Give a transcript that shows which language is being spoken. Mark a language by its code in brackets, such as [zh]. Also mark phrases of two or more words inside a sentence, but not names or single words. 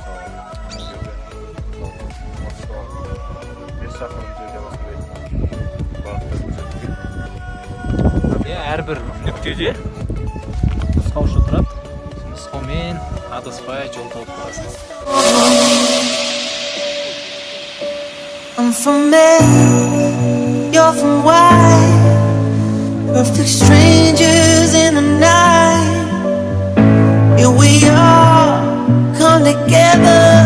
[kk] Мысалы, бес шақырым жерде осындай бағыттар көрсетілген. Әрбір нүктеде нұсқаушы тұрады. Нұсқаумен адаспай жол тауып қаласыз. [en] I'm from May, you're from Y. Perfect strangers in the night. Here we are, come together.